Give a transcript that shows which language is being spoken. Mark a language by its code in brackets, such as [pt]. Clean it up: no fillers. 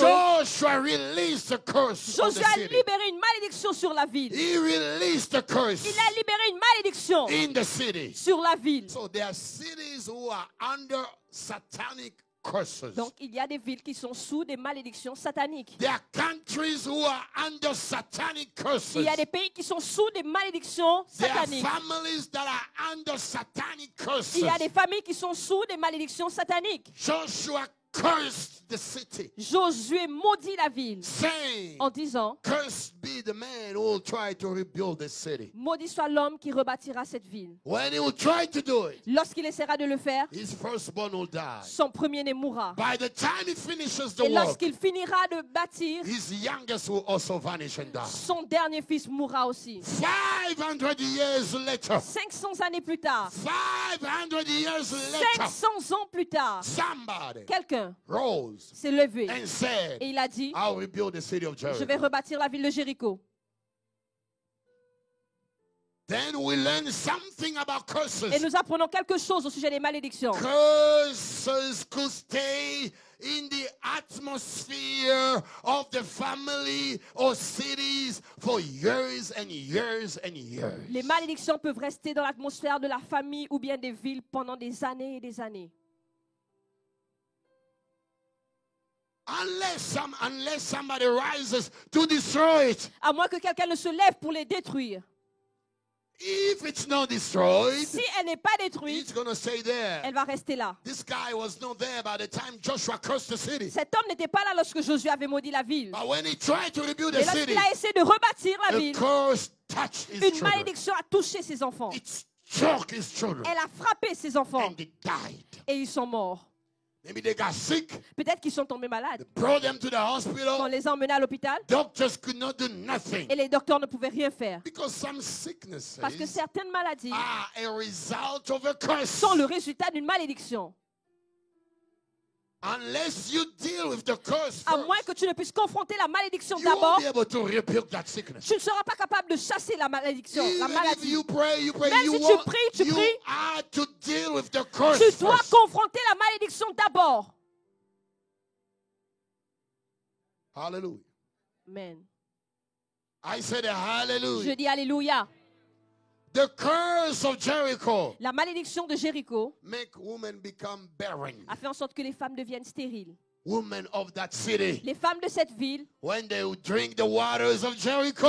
[en] Joshua released the curse on the [fr] Josué a [en] city. [fr] libéré une malédiction sur la ville. [en] He released the curse [fr] Il a libéré une malédiction [en] in the city. [fr] sur la ville. [en] So there are cities who are under satanic curses. [fr] Donc il y a des villes qui sont sous des malédictions sataniques. [en] There are countries who are under satanic curses. [fr] Il y a des pays qui sont sous des malédictions [en] There are [fr] sataniques. [en] families that are under satanic curses. [fr] Il y a des familles qui sont sous des malédictions sataniques. [en] Joshua cursed the city, [fr] Josué maudit la ville [en] saying, [fr] en disant, [en] cursed be the man who will try to rebuild the city. [fr] maudit soit l'homme qui rebâtira cette ville. [en] When he will try to do it, [fr] Lorsqu'il essaiera de le faire, [en] his firstborn will die. [fr] son premier-né mourra. [en] By the time he finishes the [fr] Et [en] work, [fr] lorsqu'il finira de bâtir, [en] his youngest will also vanish and die. [fr] son dernier fils mourra aussi. [en] 500 years later, [fr] 500 années plus tard, [en] 500 years later, [fr] 500 ans plus tard, [en] somebody [fr] quelqu'un [en] rose [fr] s'est levé [en] and said, [fr] et il a dit, [en] I'll rebuild the city of [fr] je vais [en] Jericho. [fr] rebâtir la ville de Jéricho. [en] Then we learn something about [fr] Et [en] curses. [fr] nous apprenons quelque chose au sujet des malédictions. [en] Curses could stay in the atmosphere of the family or cities for years and years and years. [fr] Les malédictions peuvent rester dans l'atmosphère de la famille ou bien des villes pendant des années et des années. [en] Unless somebody rises to destroy it. [fr] À moins que quelqu'un ne se lève pour les détruire. [en] If it's not destroyed, [fr] Si elle n'est pas détruite, [en] it's going to stay there. [fr] elle va rester là. [en] This guy was not there by the time Joshua cursed the city. [fr] Cet homme n'était pas là lorsque Josué avait maudit la ville. [en] But when he tried to rebuild [fr] Et [en] the city, [fr] lorsqu'il a essayé de rebâtir la [en] a [fr] ville, [en] curse touched his [fr] une [en] children. [fr] malédiction a touché ses enfants. [en] It struck his children [fr] Elle a frappé ses enfants [en] and they died. [fr] et ils sont morts. [en] Maybe they got sick, [fr] Peut-être qu'ils sont tombés malades. [en] brought them to the [fr] On [en] hospital. [fr] les a emmenés à l'hôpital [en] Doctors could not do nothing [fr] et les docteurs ne pouvaient rien faire. [en] because some sicknesses [fr] Parce que certaines maladies [en] are a result of a curse. [fr] sont le résultat d'une malédiction. [en] Unless you deal with the curse [fr] À [en] first, [fr] moins que tu ne puisses confronter la malédiction [en] you won't [fr] d'abord, [en] be able to rebuke that sickness. [fr] tu ne seras pas capable de chasser la malédiction, la [en] Even if [fr] maladie. [en] you pray, [fr] Même [en] you [fr] si tu [en] want- [fr] pries, tu [en] you [fr] pries. [en] are to deal with the curse [fr] Tu dois [en] first. [fr] confronter la malédiction d'abord. [en] Hallelujah. [fr] Amen. [en] I said a [fr] Je [en] hallelujah. [fr] dis Alléluia. [en] The curse of Jericho [fr] La malédiction de Jéricho [en] make women become barren. [fr] a fait en sorte que les femmes deviennent stériles. [en] women of that city, [fr] les femmes de cette ville, [en] when they would drink the waters of Jericho,